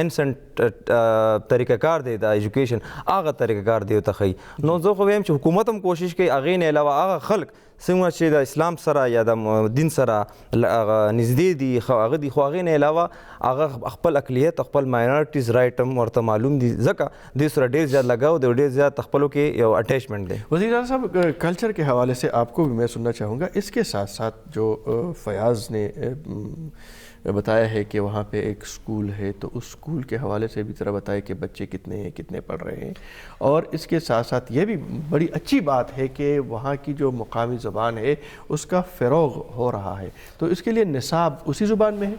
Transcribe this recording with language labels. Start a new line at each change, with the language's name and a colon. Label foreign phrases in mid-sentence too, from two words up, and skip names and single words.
Pashto: انسنت طریقه کار دی د ایجوکیشن هغه طریقه کار دی ته خي نو زه خو ویم چې حکومت هم کوشش کوي هغه نه علاوه هغه خلک څنګه چې د اسلام سره یا د دین سره نږدې دي هغه دي خو هغې نه علاوه هغه خپل اقلیت خپل
English: minority rights
Pashto: هم ورته معلوم دي ځکه دوی سره ډېر زیات لگاو دی ډېر زیات خپلو کې یو اٹیچمنٹ دی
Urdu: وزیر اعظم صاحب کلچر کے حوالے سے آپ کو بھی میں سننا چاہوں گا اس کے ساتھ ساتھ جو فیاض نے بتایا ہے کہ وہاں پہ ایک اسکول ہے تو اس اسکول کے حوالے سے بھی ذرا بتائے کہ بچے کتنے ہیں کتنے پڑھ رہے ہیں اور اس کے ساتھ ساتھ یہ بھی بڑی اچھی بات ہے کہ وہاں کی جو مقامی زبان ہے اس کا فروغ ہو رہا ہے تو اس کے لیے نصاب اسی زبان میں ہے.